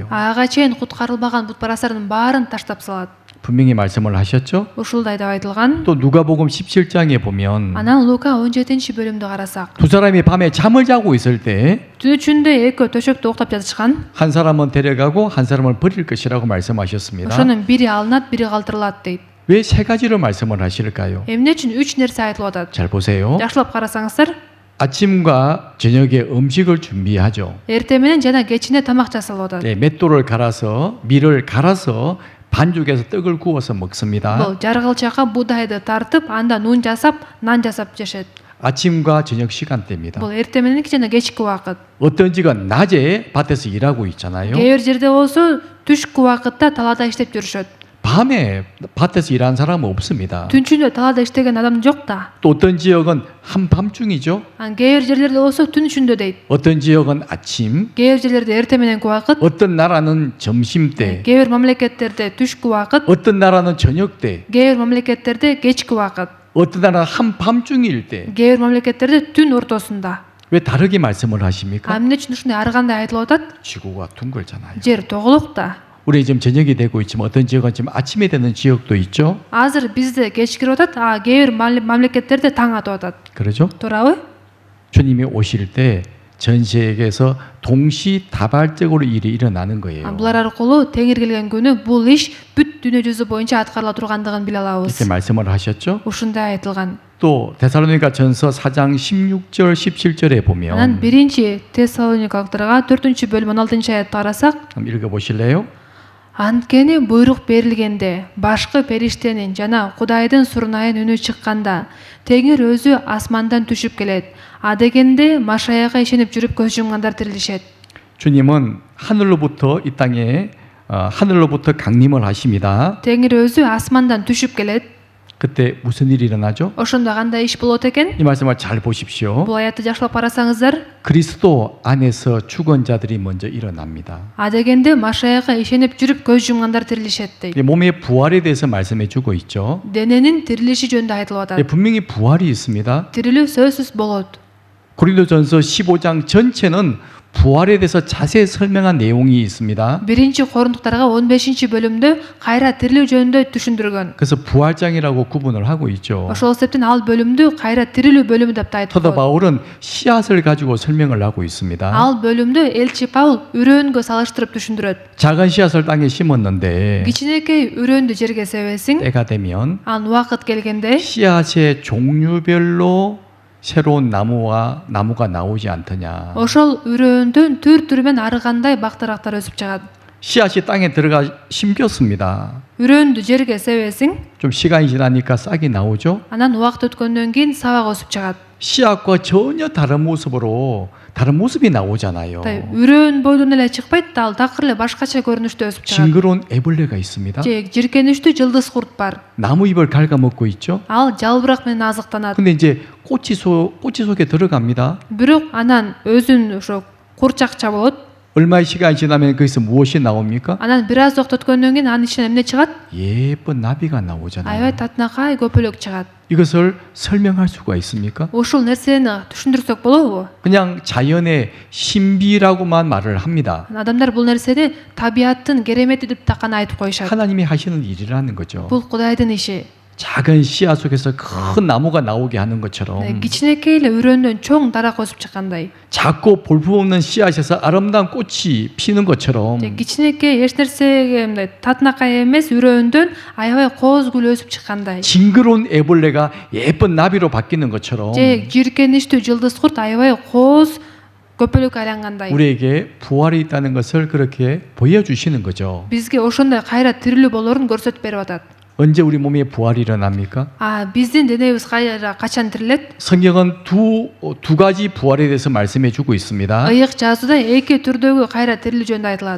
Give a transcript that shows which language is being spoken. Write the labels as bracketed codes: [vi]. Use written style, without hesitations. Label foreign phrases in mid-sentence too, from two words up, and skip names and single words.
[ky] Ага чейин куткарылбаган бутпарастардын баарын таштап салат. [ko] 분명히 말씀을 하셨죠. [ky] Ушулдай деп айтылган. [ko] 또 누가복음 17장에 보면 [ky] Анан Лука 17-бөлүмдү карасак, [ko] 두 사람이 밤에 잠을 자고 있을 때 한 [ky] түн ичинде экөө төшөктө уктап жатышкан. [ko] 사람은 데려가고 한 사람을 버릴 것이라고 말씀하셨습니다. [ky] Ошонун бири алынат, бири калтырылат дейт. [ko] 왜 세 가지로 말씀을 하실까요? [ky] Эмне үчүн 3 нерсе айтылып атат? [ko] 잘 보세요. [ky] Жакшылап карасаңыздар, [ko] 아침과 저녁에 음식을 준비하죠. [ky] эртең менен жана кечине тамак жасалып атат. [ko] 네, 맷돌을 갈아서 밀을 갈아서 반죽해서 떡을 구워서 먹습니다. [ky] Бул жаргылчакка буудайды тартып, анда нун жасап, нан жасап жешет. [ko] 아침과 저녁 시간대입니다. [ky] Бул эртең мененки жана кечки убакыт. [ko] 어떤 지건 낮에 밭에서 일하고 있잖아요. [ky] Кээ бир жерде болсо түшкү убакытта талаада иштеп жүрүшөт. [ko] 밤에 밭에서 일하는 사람은 없습니다. [ky] Түнчүндө талаада иштеген адам жок да. [ko] 또 어떤 지역은 한밤중이죠. [ky] Кээ бир жерлерде болсо түн ичинде дейт. [ko] 어떤 지역은 아침, [ky] Кээ бир жерлерде эртең мененки убакыт, [ko] 어떤 나라는 점심때, [ky] кээ бир мамлекеттерде түшкү убакыт, [ko] 어떤 나라는 저녁때, [ky] кээ бир мамлекеттерде кечки убакыт, [ko] 어떤 나라는 한밤중일 때. [ky] кээ бир мамлекеттерде түн ортосунда. [ko] 왜 다르게 말씀을 하십니까? [ky] Эмне үчүн ушундай ар кандай айтылып атат? [ko] 지구가 둥글잖아요. [ky] Жер тоголук да. [ko] 우리 지금 저녁이 되고 있지만 어떤 지역은 지금 아침에 되는 지역도 있죠. [ky] Азыр бизде кечкирип атат, а кээ бир мамлекеттерде таң атып атат. [ko] 그렇죠? [ky] Туурабы? [ko] 주님이 오실 때 전 세계에서 동시다발적으로 일이 일어나는 거예요. [ky] Булар аркылуу Теңир келген күнү бул иш бүт дүйнө жүзү боюнча аткарыла тургандыгын биле алабыз. [ko] 이렇게 말씀을 하셨죠. [ky] Ушундай айтылган. [ko] 또 데살로니가 전서 4장 16절 17절에 [ky] Анан [ko] 보면 [ky] биринчи Тессалоникалыктарга 4-бөлүм 16-аятты карасак, [ko] 한번 읽어보실래요? [ky] анткени буйрук берилгенде башкы периштенин жана Кудайдын сурнайын үнү чыкканда Теңир өзү асмандан түшүп келет. А дегенде Машаяга ишенип жүрүп көз жумгандар тирилишет. [ko] 주님은 하늘로부터 이 땅에 하늘로부터 강림을 하십니다. [ky] Теңир өзү асмандан түшүп келет. [ko] 그때 무슨 일이 일어나죠? [ky] Ошондо кандай иш болот экен? [ko] 이 말씀을 잘 보십시오. [ky] Бул аятты жакшылап карасаңыздар, [ko] 그리스도 안에서 죽은 자들이 먼저 일어납니다. [ky] а дегенде Машаяга ишенип жүрүп көз жумгандар тирилишет дейт. [ko] 이 몸의 부활에 대해서 말씀해 주고 있죠. [ky] Дененин тирилиши жөнүндө айтылып [ko] 예, [ky] атат. [ko] 분명히 부활이 있습니다. [ky] Тирилүү сөзсүз болот. [ko] 고린도전서 15장 전체는 부활에 대해서 자세히 설명한 내용이 있습니다. [ky] Биринчи Корунтуктарга 15-бөлүмдө кайра тирилүү жөнүндө түшүндүргөн. [ko] 그래서 부활장이라고 구분을 하고 있죠. [ky] Ошол себептен ал бөлүмдү кайра тирилүү бөлүмү деп да [ko] 사도 [ky] айтылат. [ko] 바울은 씨앗을 가지고 설명을 하고 있습니다. [ky] Ал бөлүмдү элчи Паул үрөөнгө салыштырып түшүндүрөт. [ko] 작은 씨앗을 땅에 심었는데 [ky] Кичинекей үрөндү жерге себесиң, [ko] 때가 되면 [ky] анын убакыт келгенде [ko] 씨앗의 종류별로 새로운 나무가 나오지 않더냐. [ky] ошол үрөөндөн түр-түрүмен ары кандай бактарактар өсүп чыгат. [ko] 씨앗이 땅에 들어가 심겼습니다. [ky] Үрөөндү жерге себесиң, [ko] 좀 시간이 지나니까 싹이 나오죠. [ky] анан убакыт өткөндөн кийин сабак өсүп чыгат. [ko] 씨앗과 전혀 다른 모습이 나오잖아요. [ky] Үрөөн бойдон эле чыкпайт да, ал такыр эле башкача көрүнүштө өсүп чыгат. [ko] 징그러운 애벌레가 있습니다. [ky] Же жиркеништүү жылдыз курт бар. [ko] 나무 잎을 갉아먹고 있죠. [ky] Ал жалбырак менен азыктанат. [ko] 근데 이제 꽃이 속에 들어갑니다. [ky] Бирок анан өзүн ошо курчакча болот. [ko] 얼마의 시간이 지나면 거기서 무엇이 나옵니까? [ky] Анан бир аз убакыт өткөндөн кийин анын ичинен эмне чыгат? [ko] 예쁜 나비가 나오잖아요. [ky] Аябай татынакай көпөлөк чыгат. [ko] 이것을 설명할 수가 있습니까? [ky] Ушул нерсени түшүндүрсөк болобу? [ko] 그냥 자연의 신비라고만 말을 합니다. [ky] Адамдар бул нерсени табияттын керемети деп так гана айтып коюшат. [ko] 하나님이 하시는 일이라는 거죠. [ky] Бул Кудайдын иши. [ko] 작은 씨앗 속에서 큰 나무가 나오게 하는 것처럼 [ky] Кичинекей эле үрөөндөн чоң дарак өсүп чыккандай. [ko] 작고 볼품없는 씨앗에서 아름다운 꽃이 피는 것처럼 [ky] Кичинекей эч нерсеге мындай татынакай эмес үрөөндөн аябай кооз гүл өсүп чыккандай. [ko] 징그러운 애벌레가 예쁜 나비로 바뀌는 것처럼 [ky] Же жиркеништүү жылдыз курт аябай кооз көпөлөк айлангандай. [ko] 우리에게 부활이 있다는 것을 그렇게 보여주시는 거죠. [ky] Бизге ошондой кайра тирилүү болорун көрсөтүп берип атат. [ko] 언제 우리 몸에 부활이 일어납니까? [ky] биздин денебиз качан тирилет? [ko] 성경은 두 가지 부활에 대해서 말씀해 주고 있습니다. [ky] Ыйык жазууда эки түрдөгү кайра тирилүү жөнүндө айтылат.